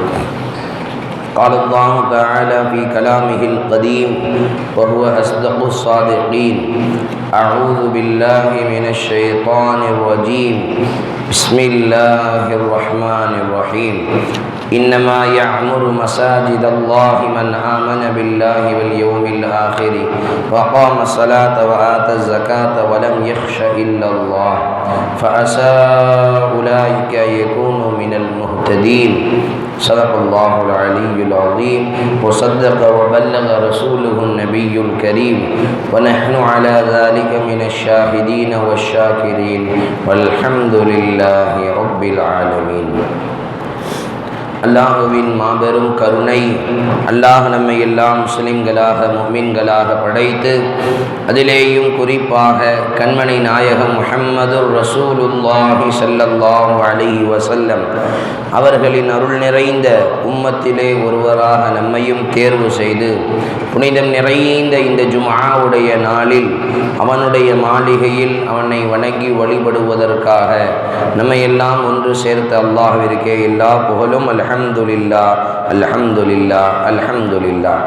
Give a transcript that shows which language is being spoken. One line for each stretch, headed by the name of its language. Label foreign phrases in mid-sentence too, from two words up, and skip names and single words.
Arabic: قال الله تعالى في كلامه القديم وهو أصدق الصادقين أعوذ بالله من الشيطان الرجيم بسم الله الرحمن الرحيم إنما يعمر مساجد الله من آمن بالله واليوم الآخر وقام الصلاة وآتى الزكاة ولم يخش إلا الله فعسى أولئك أن يكونوا من المهتدين. صدق الله العلي العظيم وصدق وبلغ رسوله النبي الكريم ونحن على ذلك من الشاهدين والشاكرين والحمد لله رب العالمين.
Tamil: அல்லாஹுவின் மாபெரும் கருணை, அல்லாஹ் நம்மை எல்லாம் முஸ்லிம்களாக முஃமின்களாக படைத்து அதிலேயும் குறிப்பாக கண்மணி நாயகம்
Arabic: محمد رسول الله صلى الله عليه وسلم
Tamil: அவர்களின் அருள் நிறைந்த உம்மத்திலே ஒருவராக நம்மையும் தேர்வு செய்து புனிதம் நிறைந்த இந்த ஜும்ஆவுடைய நாளில் அவனுடைய மாளிகையில் அவனை வணங்கி வழிபடுவதற்காக நம்மை எல்லாம் ஒன்று சேர்த்த அல்லாஹ்விற்கே எல்லா புகழும்
Arabic: الحمد لله الحمد لله الحمد لله.